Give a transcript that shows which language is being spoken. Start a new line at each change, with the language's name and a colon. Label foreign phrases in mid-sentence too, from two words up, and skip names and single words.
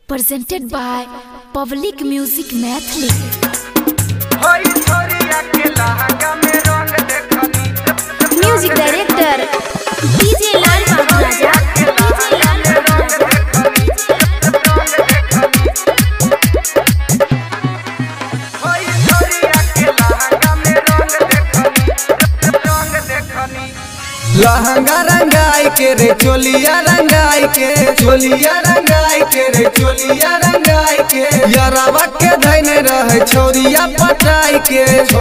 English: presented by Public Music Mathli. Music director DJ Lal Maharaja.
Bhojpuri: लहंगा रंगाई के रे चोलिया रंगाई के रे चोलिया रंगाई के यारावा के धैने रहे छोरिया पटाई के रे